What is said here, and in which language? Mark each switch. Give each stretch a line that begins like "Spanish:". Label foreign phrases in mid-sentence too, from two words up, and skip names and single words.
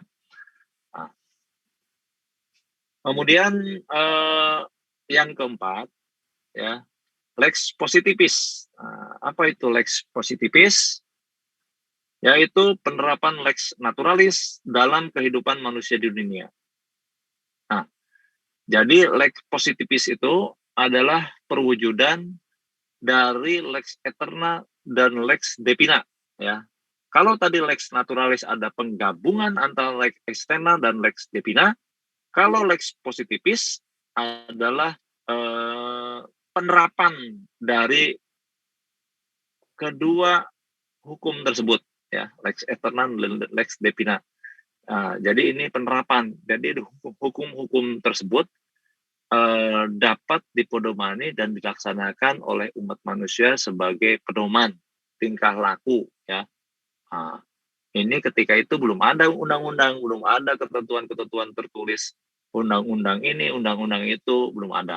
Indonesian: Nah, kemudian yang keempat ya,
Latin: lex positifis.
Indonesian: Nah, apa itu
Latin: lex positifis?
Indonesian: Yaitu penerapan
Latin: lex naturalis
Indonesian: dalam kehidupan manusia di dunia. Nah, jadi
Latin: lex positifis
Indonesian: itu adalah perwujudan dari
Latin: lex eterna
Indonesian: dan
Latin: lex divina
Indonesian: ya. Kalau tadi
Latin: lex naturalis
Indonesian: ada penggabungan antara
Latin: lex externa
Indonesian: dan
Latin: lex divina,
Indonesian: kalau
Latin: lex positifis
Indonesian: adalah penerapan dari kedua hukum tersebut ya,
Latin: lex eterna
Indonesian: dan
Latin: lex divina.
Indonesian: Jadi ini penerapan. Jadi hukum-hukum tersebut dapat dipedomani dan dilaksanakan oleh umat manusia sebagai pedoman tingkah laku ya. Ini ketika itu belum ada undang-undang, belum ada ketentuan-ketentuan tertulis, undang-undang ini, undang-undang itu belum ada.